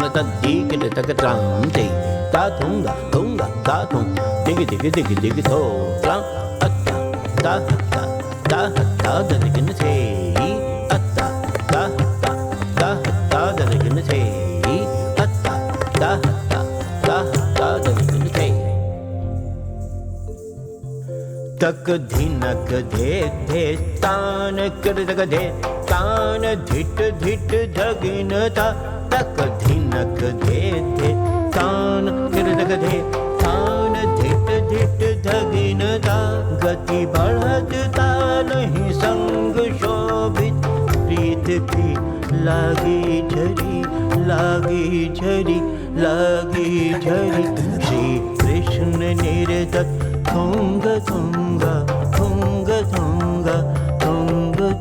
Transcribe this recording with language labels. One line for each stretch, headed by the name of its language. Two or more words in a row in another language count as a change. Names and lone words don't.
Hindi: तद्दीगिट तक त्राम ते ता थुंगा थुंगा ता थुं दिग दिग दिग दिग थो त्राम अत्ता ता हत्ता ता हत्ता दलगिन थे अत्ता ता हत्ता ता हत्ता दलगिन थे अत्ता ता हत्ता ता हत्ता दलगिन थे तक धिनक दे थे तान कर तक दे तान धिट धिट धगिन था तक धिनक दे थे तान कर तक दे तान धिट धिट धगिन था गति बढ़त ताल ही संग शोभित प्रीत की लागी झरी लागी झरी लागी झरी श्री कृष्ण निर्धत थुंग थुंग थुंग थुंग थुंग